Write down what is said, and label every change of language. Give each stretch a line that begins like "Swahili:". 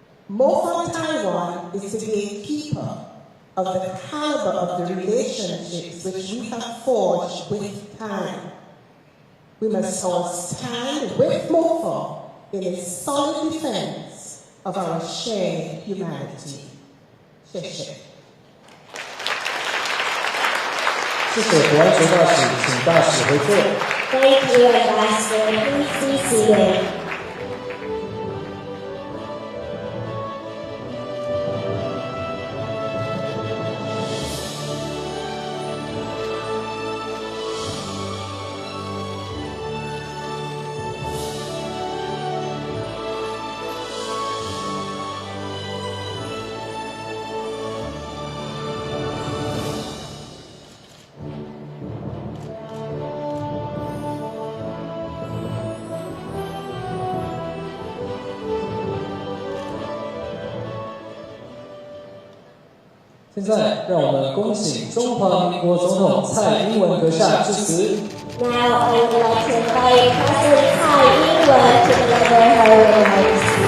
English: MOFA Taiwan is the gatekeeper of the caliber of the relationships which we have forged with time. We must all stand with MOFA in a solid defense of our shared humanity.
Chinese: 谢谢。谢谢国安局大使，请大使回座。
English: Thank you, Ambassador. Please be seated.
Chinese: 现在，让我们恭请中华民国总统蔡英文阁下致辞。
English: Now I would like to invite President Tsai Ing-wen to deliver her remarks.